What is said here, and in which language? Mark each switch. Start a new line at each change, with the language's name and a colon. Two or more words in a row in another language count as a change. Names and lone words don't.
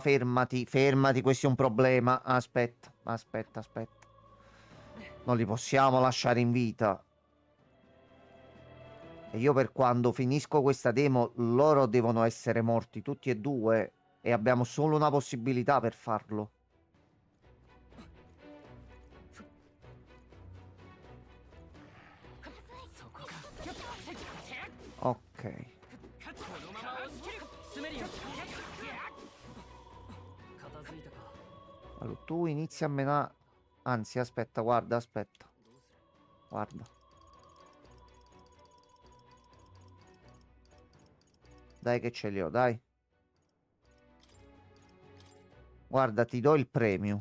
Italian: Fermati, fermati. Questo è un problema. Aspetta, aspetta, aspetta. Non li possiamo lasciare in vita. E io per quando finisco questa demo, loro devono essere morti tutti e due. E abbiamo solo una possibilità per farlo. Ok.
Japanese: このまま押し切るスメリン片付いたか
Italian: Allora, tu inizi a menare. Anzi, aspetta, guarda, aspetta. Guarda. Dai che ce li ho, dai. Guarda, ti do il premio.